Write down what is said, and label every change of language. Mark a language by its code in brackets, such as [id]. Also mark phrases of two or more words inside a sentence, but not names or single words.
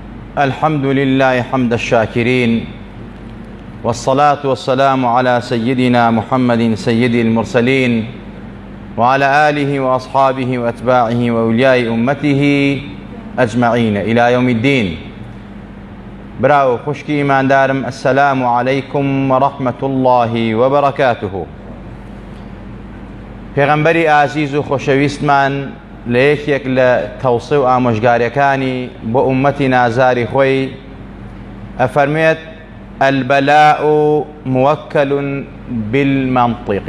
[ar] الحمد لله حمد الشاكرين، والصلاة والسلام على سيدنا محمد سيد المرسلين وعلى آله وأصحابه وأتباعه وأولياء أمته أجمعين إلى يوم الدين. [ckb] براو خوشکی ایماندارم، [ar] السلام عليكم ورحمة الله وبركاته. [ckb] پێغەمبەری ئازیز و خۆشەویستمان لە یەکێک لە تەوسێ و ئامۆژگاریەکانی بۆ ئومەتی نازاری خۆی ئەفەرمێت: [ar] البلاء موكل بالمنطق.